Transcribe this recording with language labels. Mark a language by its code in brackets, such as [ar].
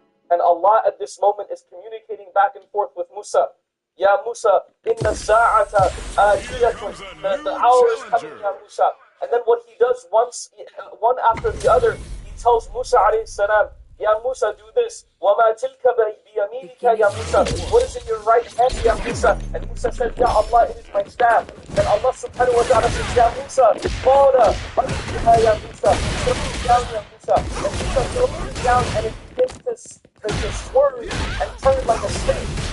[en] And Allah at this moment is communicating back and forth with Musa. [ar] Ya Musa, inna sa'ata atiyatun. [en] The hour is coming, Ya Musa. And then what he does one after the other, he tells Musa alayhi salam, Ya Musa, do this. [ar] وَمَا تِلْكَ بِيَمِينِكَ Ya Musa. [en] What is in your right hand, Ya Musa? And Musa says, Ya Allah, it is my staff. And Allah subhanahu wa ta'ala says, Ya Musa, [ar] قَالَ أَرْجِهَا [en] Ya Musa. Throw it down, Ya Musa. And Musa throws it down and it begins to swerve and turn like a snake.